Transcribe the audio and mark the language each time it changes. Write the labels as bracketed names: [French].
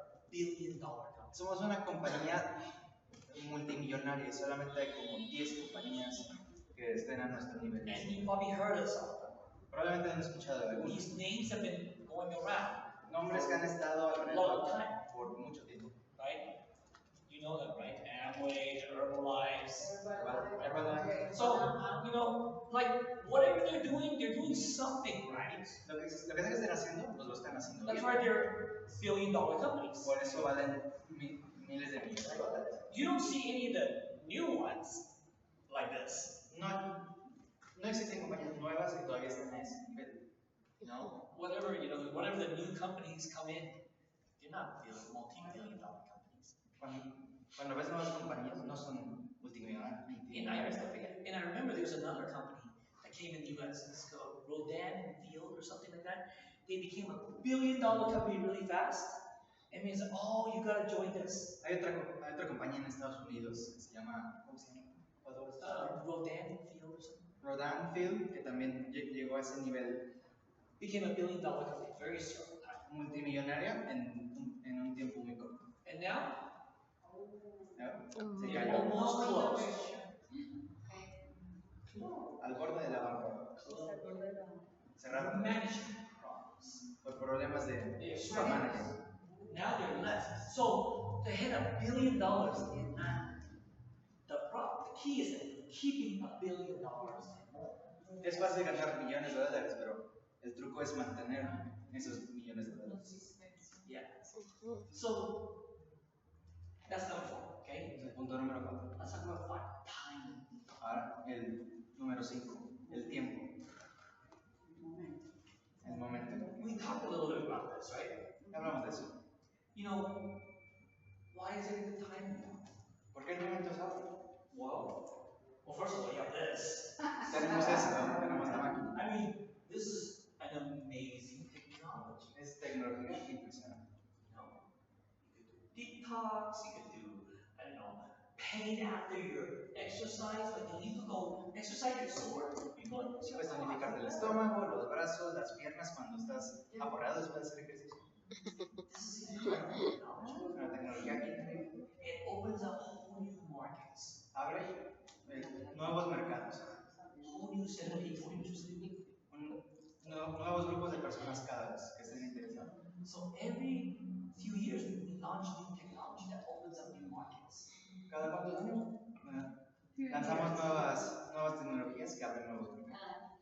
[English] billion-dollar company. [Spanish] Somos una compañía multimillonaria y solamente hay como 10 compañías que estén a nuestro nivel. [English] And you probably heard of some of them. [Spanish] Probablemente han escuchado de algunos. [English] These names have been going around, [Spanish] Nombres que han estado alrededor por mucho tiempo. [English] right? You know them, right? Amway, Herbalife. Herbalife. So, you know, like, whatever they're doing something, right? [Spanish] Lo que sea que estén haciendo, pues lo están haciendo [English] That's [Spanish] bien. [English] why they're billion-dollar companies. [Spanish] Por eso valen miles de millones de dólares. [English] You don't see any of the new ones like this. [Spanish] No existen compañías nuevas que todavía están a ese nivel. [English] No, whatever, you know, whatever the new companies come in, they're not multi-billion-dollar companies. [Spanish] Cuando ves nuevas compañías, no son multimillonarias. [English] And I remember there was another company that came in the US, it's called Rodan and Field or something like that. They became a billion-dollar company really fast. It means, oh, you gotta join this. [Spanish] Hay otra compañía en Estados Unidos que se llama, ¿cómo se llama? [English] Rodan and Field or something. [Spanish] Rodan Field, que también llegó a ese nivel. [English] Became a billion-dollar company very short time. [Spanish] Multimillonaria en un tiempo muy corto. [English] And now, [Spanish] ¿No? Se [English] they're [Spanish] cayó [English] almost closed. [Spanish] al borde de la bancarrota. Cerraron [English] Management problems. [Spanish] por problemas de [English] They're management. Now they're less. So they had $1 billion in that. The key is that keeping $1 billion and more. [Spanish] Es fácil ganar millones de dólares, pero el truco es mantener esos millones de dólares. [English] Yeah. So that's number 4, okay? [Spanish] El punto número 4. [English] Let's talk about 5. Time. [Spanish] Ahora, el número 5, el tiempo. El momento. [English] We talked a little bit about this, right? [Spanish] Hablamos de eso. [English] You know, why is it a good time now? [Spanish] ¿Por qué el momento es ahora? [English] Well, first of all, you have this. [Spanish] Tenemos esto, tenemos la máquina. [English] I mean, this is an amazing technology. [Spanish] Es tecnología impresionante. [English] You know, you could do detox, you could do, I don't know, pain after your exercise. Like, you could go exercise your sore. You go and [Spanish] Puedes tonificarte el estómago, los brazos, las piernas cuando estás aporreado después de hacer ejercicio. [English] This is incredible technology. [Spanish] Una tecnología increíble. [English] It opens up whole new markets, [Spanish] Abre nuevos mercados, [English] whole new set of people interested. [Spanish] nuevos grupos de personas cada vez que estén interesados. [English] So every few years we launch new technology that opens up new markets. [Spanish] Cada cuántos años lanzamos nuevas tecnologías que abren nuevos mercados.